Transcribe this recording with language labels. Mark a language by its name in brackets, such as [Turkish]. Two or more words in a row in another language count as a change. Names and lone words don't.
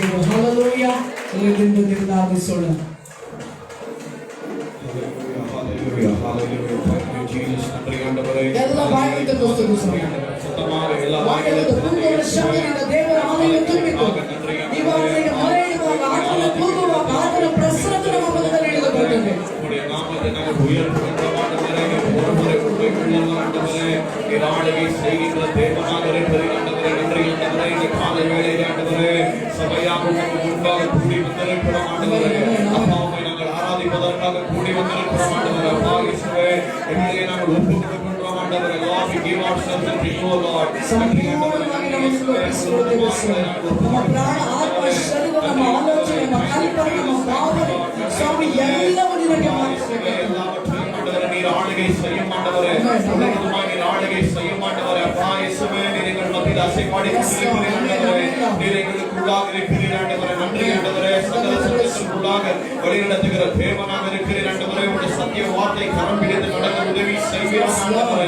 [Kannada] ಹಲ್ಲೆಲೂಯಾ. ಹೃದಯದಿಂದ ನಿರ್ಧಾರಿಸೋಣ. ಎಲ್ಲ ಬಾಯಿಯಿಂದ ಸ್ತುತಿಸೋಣ. ವಾಕ್ಯದ ಕೂಗುವ ಶಬ್ದದಿಂದ ದೇವರ ಆಲಯ ತುಂಬಿತು. ಇವಾಗ ಮೊರೆ ಇಡುವಾಗ, ಆತನ ಕೂಗುವಾಗ ಆತನ ಪ್ರಸನ್ನತೆ ನಮ್ಮ ಮನದಲ್ಲಿ ಇಳಿದು ಬರುತ್ತದೆ. [Tamil] ஆராதிப்பதற்காக கூடி வந்திருக்கிற ஆண்டவரே, அப்பா இயேசுவே, எங்களை நாங்கள் ஒப்புக்கொடுக்கின்றோம் ஆண்டவரே. [English] Lord, we give ourselves unto you, O Lord. [Kannada] ಸಂಪೂರ್ಣವಾಗಿ ನಮ್ಮನ್ನು ಒಪ್ಪಿಸಿಕೊಡುತ್ತೇವೆ ಸ್ವಾಮಿ. ನಮ್ಮ ಪ್ರಾಣ, ಆತ್ಮ, ಶರೀರ, ನಮ್ಮ ಆಲೋಚನೆ, ನಮ್ಮ ಕಲ್ಪನೆ, ನಮ್ಮ ಭಾವನೆ ಸ್ವಾಮಿ ಎಲ್ಲವೂ ನಿನಗೆ ಮಾರಿಸುತ್ತೇವೆ. [Tamil] எல்லாவற்றையும் ஆண்டவரே நீர் ஆளுகை செய்யும் ஆண்டவரே. முழுவதுமாய் நீர் ஆளுகை செய்யும் ஆண்டவரே. அப்பா இயேசுவே, நீர் எங்கள் மத்தியில் அசைபாடி கொண்டிருக்கிறீர் ஆண்டவரே. நீர் எங்களுக்குள்ளாக இருக்கிறீர் ஆண்டவரே. நன்றி ஆண்டவரே. சகல சத்தியத்திற்குள்ளாக வழிநடத்துகிற தேவனாக இருக்கிறீர் ஆண்டவரே. உடைய சத்திய வார்த்தை கரம் பிடித்து நடக்க உதவி செய்வீர் ஆண்டவரே.